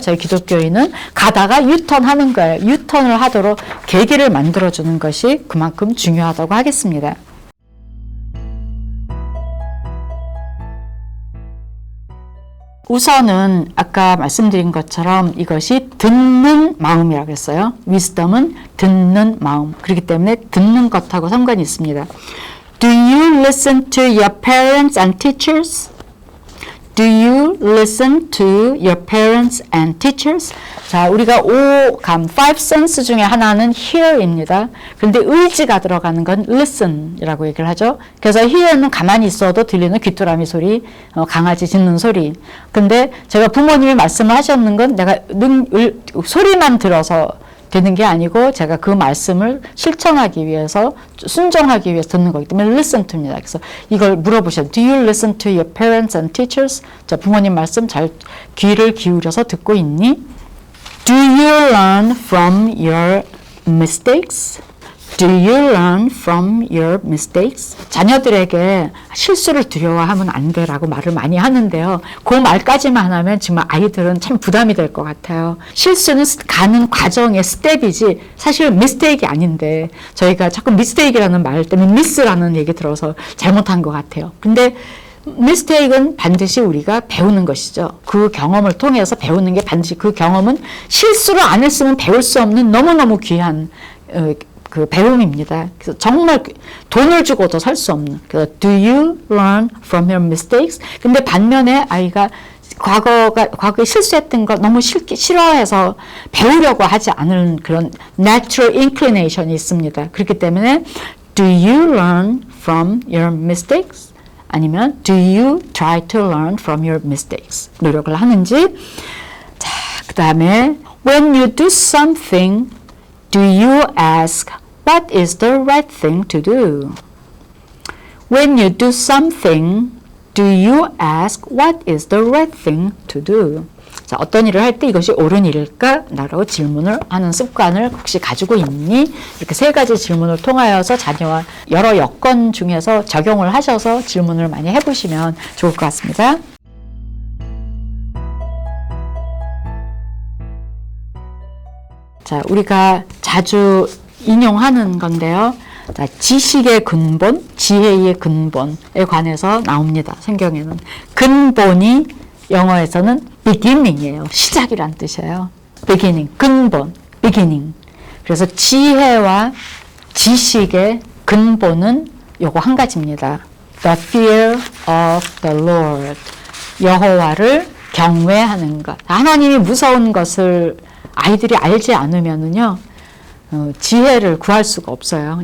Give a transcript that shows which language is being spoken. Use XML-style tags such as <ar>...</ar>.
<ko>저희 기독교인은 가다가 유턴하는 거예요. 유턴을 하도록 계기를 만들어주는 것이 그만큼 중요하다고 하겠습니다. 우선은 아까 말씀드린 것처럼 이것이 듣는 마음이라고 했어요. wisdom은 듣는 마음. 그렇기 때문에 듣는 것하고 상관이 있습니다.</ko> <en>Do you listen to your parents and teachers? Do you listen to your parents and teachers?</en> <ko>자, 우리가 5 sense 중에 하나는 hear입니다. 그런데 의지가 들어가는 건 listen이라고 얘기를 하죠. 그래서 hear는 가만히 있어도 들리는 귀뚜라미 소리, 강아지 짖는 소리. 근데 제가 부모님이 말씀을 하셨는 건 내가 소리만 들어서 되는 게 아니고 제가 그 말씀을 실천하기 위해서 순종하기 위해서 듣는 거기 때문에 listen to입니다. 그래서 이걸 물어보셔요.</ko> <en>Do you listen to your parents and teachers?</en> <ko>자, 부모님 말씀 잘 귀를 기울여서 듣고 있니?</ko> <en>Do you learn from your mistakes? Do you learn from your mistakes?</en> <ko>자녀들에게 실수를 두려워하면 안 돼라고 말을 많이 하는데요. 그 말까지만 하면 정말 아이들은 참 부담이 될 것 같아요. 실수는 가는 과정의 스텝이지 사실 미스테이크가 아닌데 저희가 자꾸 미스테이크라는 말 때문에 미스라는 얘기 들어서 잘못한 것 같아요. 근데 미스테이크는 반드시 우리가 배우는 것이죠. 그 경험을 통해서 배우는 게 반드시 그 경험은 실수를 안 했으면 배울 수 없는 너무너무 귀한 그 배움입니다. 그래서 정말 돈을 주고도 살 수 없는.</ko> <en>Do you learn from your mistakes?</en> <ko>근데 반면에 아이가 과거에 실수했던 거 너무 싫어해서 배우려고 하지 않은 그런</ko> <en>natural inclination</en> <ko>이 있습니다. 그렇기 때문에</ko> <en>do you learn from your mistakes?</en> <ko>아니면</ko> <en>do you try to learn from your mistakes?</en> <ko>노력을 하는지. 자, 그 다음에</ko> <en>when you do something, do you ask what is the right thing to do? When you do something, do you ask what is the right thing to do? 자, 어떤 일을 할 때 이것이 옳은 일일까? 라고 질문을 하는 습관을 혹시 가지고 있니?</en> <ko>이렇게 세 가지 질문을 통하여서 자녀와 여러 여건 중에서 적용을 하셔서 질문을 많이 해보시면 좋을 것 같습니다. 자, 우리가 자주 인용하는 건데요. 자, 지식의 근본, 지혜의 근본에 관해서 나옵니다. 성경에는. 근본이 영어에서는 beginning이에요. 시작이란 뜻이에요.</ko> <en>beginning, 근본, beginning.</en> <ko>그래서 지혜와 지식의 근본은 요거 한 가지입니다.</ko> <en>The fear of the Lord.</en> <ko>여호와를 경외하는 것. 하나님이 무서운 것을 아이들이 알지 않으면은요, 지혜를 구할 수가 없어요.</ko>